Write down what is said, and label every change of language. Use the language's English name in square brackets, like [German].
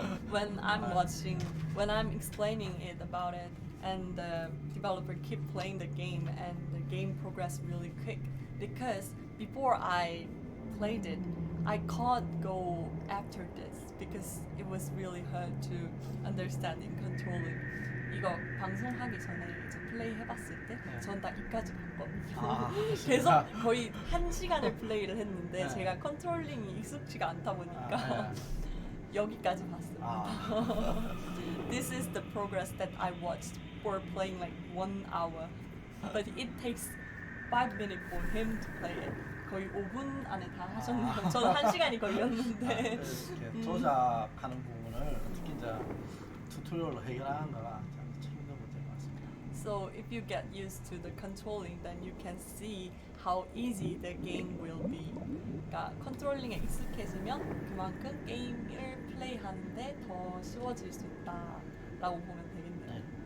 [English] when I'm explaining it about it, and the developer keep playing the game, and the game progress really quick. Because before I played it, I can't go after this because it was really hard to understand in controlling. [Korean] 이거 방송하기 전에 이제 플레이 해봤을 때 전 다 이까지 봤거든요. 계속 거의 1시간을 플레이를 했는데 제가 컨트롤링이 익숙지가 않다 보니까 여기까지 봤습니다. [English] This is the progress that I watched for playing like 1 hour, but it takes 5 minutes for him to play it. [Korean] 거의 5분 안에 다 하셨네요. 저는 1시간이 걸렸는데. 이렇게 조작하는 부분을 특히 이제 튜토리얼로 해결하는 거가 참 힘든 문제인 것 같습니다. [English] So if you get used to the controlling, then you can see how easy the game will be. [Korean] 그러니까 컨트롤링에 익숙해지면 그만큼 게임을 플레이하는데 더 쉬워질 수 있다라고 보면 되겠네요.